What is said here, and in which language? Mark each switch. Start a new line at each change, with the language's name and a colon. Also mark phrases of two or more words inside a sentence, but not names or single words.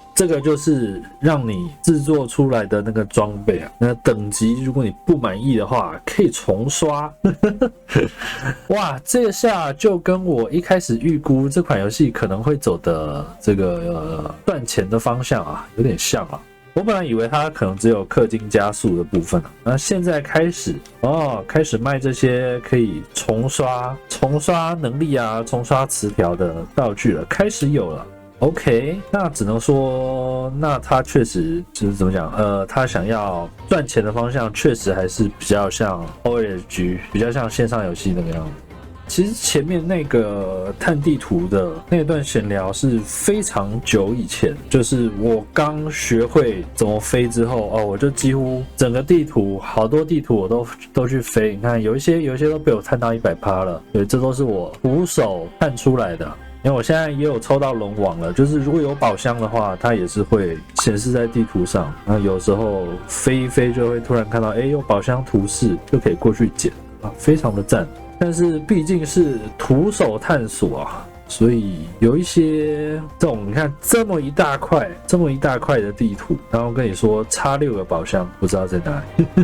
Chinese: 這個就是讓你制作出來的那個裝備啊，那等級如果你不滿意的話，可以重刷。哇，這下就跟我一開始預估這款遊戲可能會走的這個賺錢的方向啊，有點像啊。我本來以為它可能只有氪金加速的部分，那現在開始賣這些可以重刷能力啊，重刷詞條的道具了，開始有了。OK， 那只能說，那他確實就是怎麼講？他想要賺錢的方向確實還是比較像 ORG， 比較像線上遊戲那個樣子。其實前面那個探地圖的那段閒聊是非常久以前，就是我剛學會怎麼飛之後，我就幾乎整個地圖，好多地图我都去飛。你看，有一些都被我探到100%了，对，這都是我徒手探出來的。因為我現在也有抽到龍王了，就是如果有寶箱的話，它也是会顯示在地圖上。那有時候飛一飛就會突然看到，有寶箱圖示，就可以過去撿啊，非常的讚。但是畢竟是徒手探索啊，所以有一些這種你看這麼一大塊的地圖，然後跟你說差6個寶箱，不知道在哪裡。